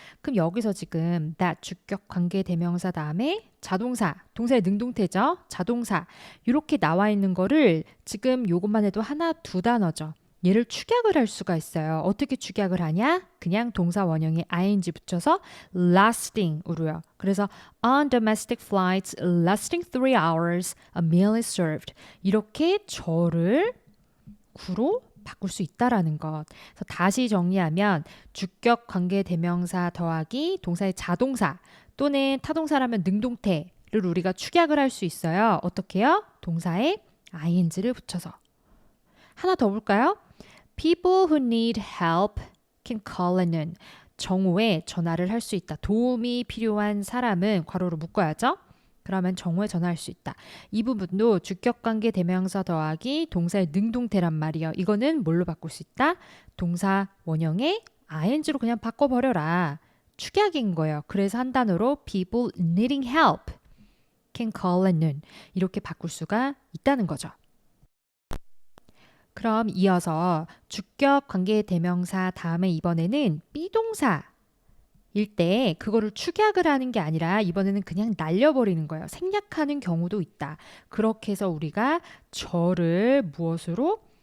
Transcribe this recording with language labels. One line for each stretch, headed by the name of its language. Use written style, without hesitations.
Korean: 그럼 여기서 지금 that 주격 관계 대명사 다음에 자동사, 동사의 능동태죠. 자동사 이렇게 나와 있는 거를 지금 요것만 해도 하나 두 단어죠. 얘를 축약을 할 수가 있어요. 어떻게 축약을 하냐? 그냥 동사 원형에 ing 붙여서 lasting으로요.
English: 그래서 on domestic flights lasting 3 hours, a meal is served.
Korean: 이렇게 저를 구로 바꿀 수 있다라는 것. 그래서 다시 정리하면 주격 관계 대명사 더하기 동사의 자동사 또는 타동사라면 능동태를 우리가 축약을 할 수 있어요. 어떻게요? 동사에 ing를 붙여서. 하나 더 볼까요?
English: People who need help can call a noon.
Korean: 정오에 전화를 할 수 있다. 도움이 필요한 사람은 괄호로 묶어야죠. 그러면 정오에 전화할 수 있다. 이 부분도 주격관계 대명사 더하기 동사의 능동태란 말이에요. 이거는 뭘로 바꿀 수 있다? 동사 원형에 ing로 그냥 바꿔버려라. 축약인 거예요. 그래서 한 단어로
English: people needing help can call a noon.
Korean: 이렇게 바꿀 수가 있다는 거죠. 그럼 이어서 주격 관계 대명사 다음에 이번에는 비동사일 때 그거를 축약을 하는 게 아니라 이번에는 그냥 날려버리는 거예요. 생략하는 경우도 있다. 그렇게 해서 우리가 저를 무엇으로?